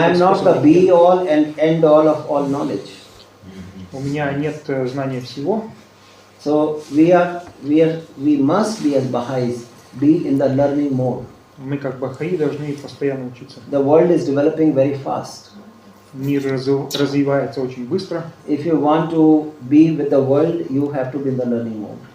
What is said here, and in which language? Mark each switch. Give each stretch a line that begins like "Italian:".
English: I am not the be all and end all of all knowledge.
Russian: У меня нет знания всего.
English: So we must be as Baha'is be in the learning mode.
Russian: Мы как бахаи должны постоянно учиться.
English: The world is developing very fast.
Russian: Мир развивается очень быстро.
English: If you want to be with the world, you have to be in the learning mode.